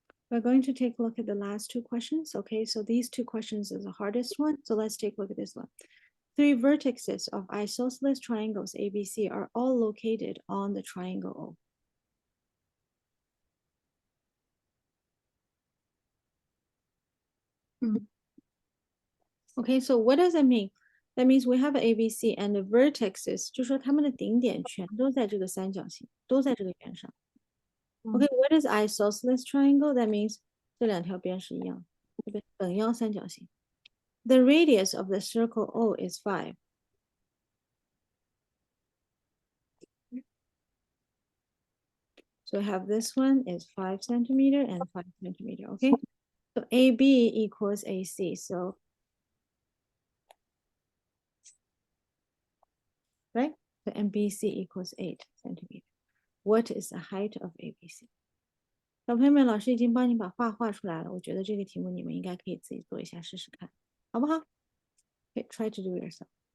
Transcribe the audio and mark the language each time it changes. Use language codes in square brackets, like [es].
[en] We're going to take a look at the last 2 questions, okay? So these 2 questions is the hardest one, so let's take a look at this one. 3 vertices of isosceles triangles ABC are all located on the triangle O. Okay, so what does that mean? That means we have ABC and the vertexes, [zh] 就说它们的顶点全都在这个三角形，都在这个圆上。 [en] Okay, what is isosceles triangle? That means [zh] 这2条边是一样，对不对？等腰三角形。 [en] The radius of the circle O is 5. So I have this one is 5 centimeter and 5 centimeter, okay? So AB equals AC, so, right? So MBC equals 8 centimeter. What is the height of ABC? [zh] 小朋友们，老师已经帮你把画出来了，我觉得这个题目你们应该可以自己做一下试试看，好不好？ [en] Okay, try to do it yourself.